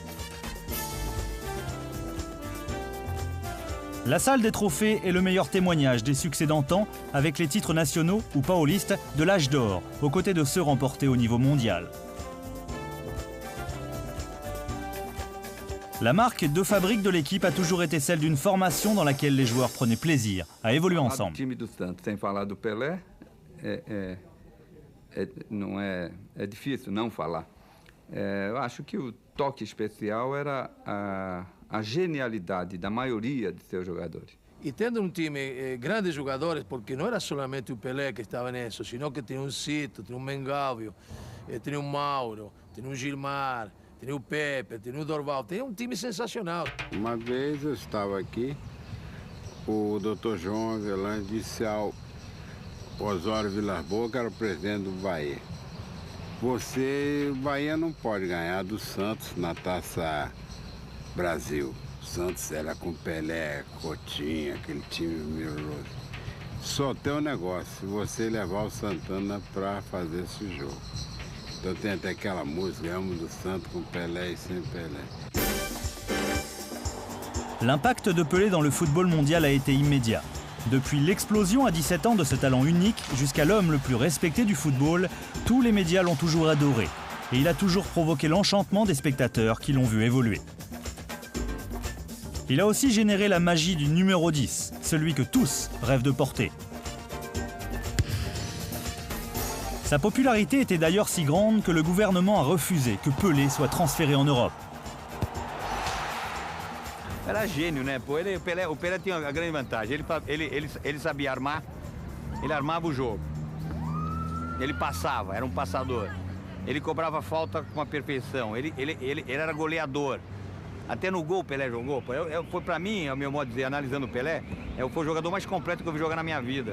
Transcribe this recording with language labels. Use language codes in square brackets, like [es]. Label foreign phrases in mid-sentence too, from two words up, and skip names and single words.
[fr] La salle des trophées est le meilleur témoignage des succès d'antan avec les titres nationaux ou paullistes de l'âge d'or, aux côtés de ceux remportés au niveau mondial. La marque de fabrique de l'équipe a toujours été celle d'une formation dans laquelle les joueurs prenaient plaisir à évoluer ensemble. [pt] O time do Santos, sem falar do Pelé, é difícil não falar. Eu acho que o toque especial era a genialidade da maioria de seus jogadores. Y tendo un time grandes jogadores, [es] porque no era solamente o Pelé que estaba en eso, sino que tenía un Cito, tenía un Mengalvio, tenía un Mauro, tenía un Gilmar, tenía o Pepe, tenía o Dorval, [pt] tem um time sensacional. Uma vez eu estava aqui, o Dr. João Avelange disse ao Osório Vilas Boas, que era o presidente do Bahia: o Bahia não pode ganhar do Santos na Taça Brasil. O Santos era com Pelé, Coutinho, aquele time milagroso. Só tem um negócio, se você levar o Santana para fazer esse jogo. Então tem até aquela música, Amo do Santos com Pelé e sem Pelé. [fr] L'impact de Pelé dans le football mondial a été immédiat. Depuis l'explosion à 17 ans de ce talent unique jusqu'à l'homme le plus respecté du football, tous les médias l'ont toujours adoré. Et il a toujours provoqué l'enchantement des spectateurs qui l'ont vu évoluer. Il a aussi généré la magie du numéro 10, celui que tous rêvent de porter. Sa popularité était d'ailleurs si grande que le gouvernement a refusé que Pelé soit transféré en Europe. [pt] Era gênio, né? Pô, o Pelé tinha uma grande vantagem. Ele sabia armar, ele armava o jogo. Ele passava, era um passador. Ele cobrava falta com a perfeição. Ele era goleador. Até no gol o Pelé jogou. Foi para mim, ao meu modo de dizer, analisando o Pelé, foi o jogador mais completo que eu vi jogar na minha vida.